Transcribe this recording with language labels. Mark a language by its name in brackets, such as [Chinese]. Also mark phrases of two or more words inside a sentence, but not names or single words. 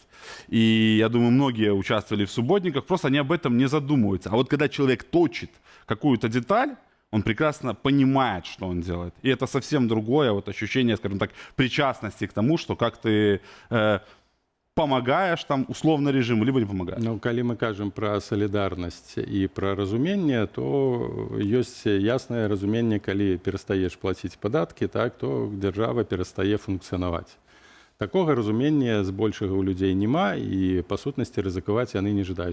[Russian] И я думаю, многие участвовали в субботниках, просто они об этом не задумываются. А вот когда человек точит какую-то деталь, он прекрасно понимает, что он делает. И это совсем другое ощущение, скажем так, причастности к тому, что как ты... помогаешь там условно режиму, либо не помогаешь. [Belarusian] Ну, калі мы кажам пра салідарнасць і пра разуменне, то ёсць яснае разуменне, калі перастаеш плаціць падаткі, так, то дзяржава перастае функцыянаваць. Такога разумення збольшага ў людзей няма, і па сутнасці рызыкаваць яны не жадаюць.